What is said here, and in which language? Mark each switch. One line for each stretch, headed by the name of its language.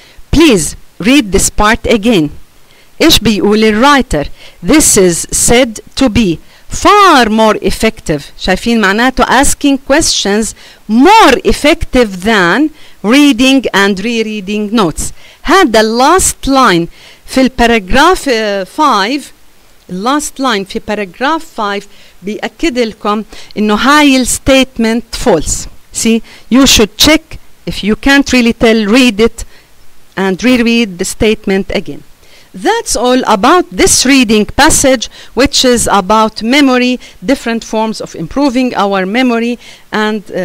English: Please read this part again.
Arabic: إيش بيقول الرايتر؟
English: This is said to be far more effective.
Arabic: شايفين معناته asking questions
English: more effective than reading and rereading notes.
Arabic: هذا last line في الباراجراف 5. last line في paragraph 5 بيأكد لكم إنه هاي الستيتمنت false.
English: See, you should check if you can't really tell, read it and reread the statement again. That's all about this reading passage, which is about memory, different forms of improving our memory, and